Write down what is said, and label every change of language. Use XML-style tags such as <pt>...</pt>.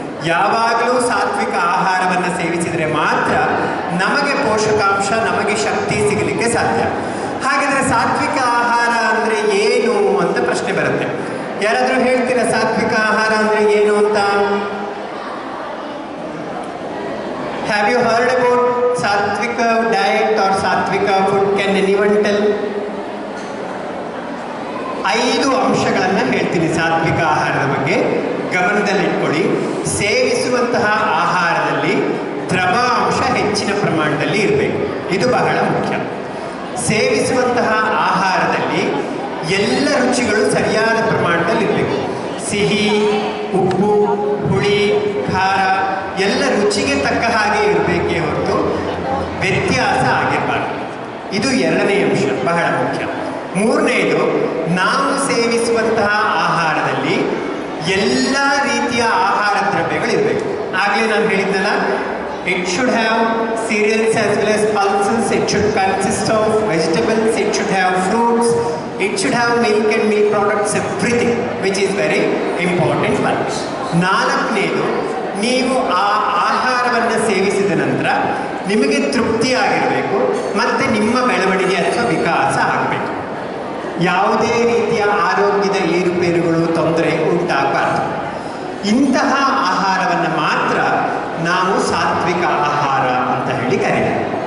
<kn>ಯಾವಾಗಲೂ ಸಾತ್ವಿಕ ಆಹಾರವನ್ನು ಸೇವಿಸಿದರೆ ಮಾತ್ರ ನಮಗೆ ಪೋಷಕಾಂಶ, ನಮಗೆ ಶಕ್ತಿ ಸಿಗಲಿಕ್ಕೆ ಸಾಧ್ಯ. ಹಾಗಾದರೆ ಸಾತ್ವಿಕ ಆಹಾರ ಅಂದರೆ ಏನು ಅಂತ ಪ್ರಶ್ನೆ ಬರುತ್ತೆ. ಯಾರಾದರೂ ಹೇಳ್ತೀರಾ ಸಾತ್ವಿಕ ಆಹಾರ ಅಂದರೆ ಏನು ಅಂತ?</kn> <en>Have you heard about Satvika diet or Satvika food? Can anyone tell?</en> <kn>5 ಅಂಶಗಳನ್ನು ಹೇಳ್ತೀನಿ ಸಾತ್ವಿಕ ಆಹಾರದ ಬಗ್ಗೆ. ಗಮನದಲ್ಲಿಟ್ಕೊಳ್ಳಿ. ಸೇವಿಸುವಂತಹ ಆಹಾರದಲ್ಲಿ ದ್ರವ ಅಂಶ ಹೆಚ್ಚಿನ ಪ್ರಮಾಣದಲ್ಲಿ ಇರಬೇಕು. ಇದು ಬಹಳ ಮುಖ್ಯ. ಸೇವಿಸುವಂತಹ ಆಹಾರದಲ್ಲಿ ಎಲ್ಲ ರುಚಿಗಳು ಸರಿಯಾದ ಪ್ರಮಾಣದಲ್ಲಿ ಇರಬೇಕು. ಸಿಹಿ, ಉಪ್ಪು, ಹುಳಿ, ಖಾರ ಎಲ್ಲ ರುಚಿಗೆ ತಕ್ಕ ಹಾಗೆ ಇರಬೇಕೇ ಹೊರತು ವ್ಯತ್ಯಾಸ ಆಗಿರಬಾರ್ದು. ಇದು 2ನೇ ಅಂಶ, ಬಹಳ ಮುಖ್ಯ. 3ನೇದು, ನಾವು ಸೇವಿಸುವಂತಹ ಆಹಾರದಲ್ಲಿ ಎಲ್ಲ ರೀತಿಯ ಆಹಾರ ದ್ರವ್ಯಗಳಿರಬೇಕು. ಆಗಲೇ ನಾನು ಹೇಳಿದ್ನಲ್ಲ,</kn> <en>it should have cereals as well as pulses, it should consist of vegetables, it should have fruits, it should have milk and milk products, everything, which is very important one. 4ನೇದು, ನೀವು ಆ ಆಹಾರವನ್ನು ಸೇವಿಸಿದ ನಂತರ ನಿಮಗೆ ತೃಪ್ತಿಯಾಗಿರಬೇಕು ಮತ್ತು ನಿಮ್ಮ ಬೆಳವಣಿಗೆ ಅಥವಾ ವಿಕಾಸ ಆಗಬೇಕು. ಯಾವುದೇ ರೀತಿಯ ಆರೋಗ್ಯದ ಏರುಪೇರುಗಳು, ತೊಂದರೆ ಉಂಟಾಗಬಾರ್ದು. ಇಂತಹ ಆಹಾರವನ್ನು ಮಾತ್ರ ನಾವು ಸಾತ್ವಿಕ ಆಹಾರ ಅಂತ ಹೇಳಿ ಕರೀತೀವಿ.</en>